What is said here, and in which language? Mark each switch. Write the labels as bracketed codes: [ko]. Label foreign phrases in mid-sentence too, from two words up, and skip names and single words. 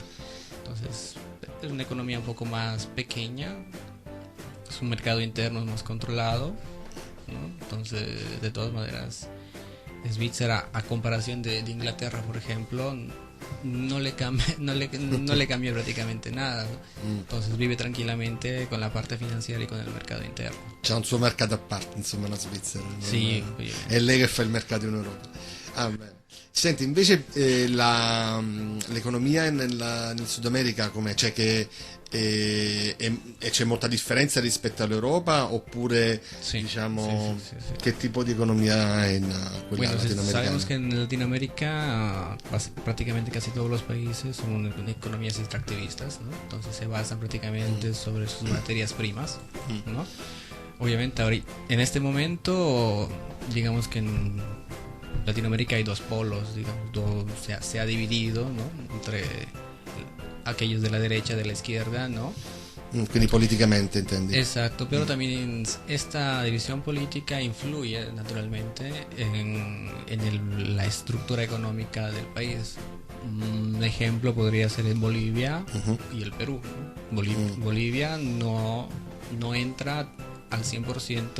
[es] Entonces, es una economía un poco más pequeña, es un mercado interno más controlado, ¿no? Entonces, de todas maneras, Svizzera, a comparación de Inglaterra, por ejemplo, no le cambia prácticamente nada, ¿no? Entonces vive tranquillamente con la parte financiera y con el mercado interno. [it] C'è un suo mercato a parte, insomma, la Svizzera. Sì, È lei che fa il mercato in Europa. Ah, bene. Senti, invece l'economia nel Sud America com'è? Cioè che c'è molta differenza rispetto all'Europa oppure sì, diciamo sì. che tipo di economia è in quella [es] Bueno, [it] latinoamericana? [es] sabemos que en Latinoamérica prácticamente casi todos los países son economías extractivistas, ¿no? Entonces se basan prácticamente sobre sus materias primas, ¿no? Obviamente en este momento, digamos que en Latinoamérica hay dos polos, digamos, se ha dividido, ¿no? Entre aquellos de la derecha, de la izquierda, ¿no? [it] Quindi politicamente intendi? [es] Exacto, pero también esta división política influye naturalmente en la estructura económica del país. Un ejemplo podría ser en Bolivia y el Perú. Bolivia no entra al 100%.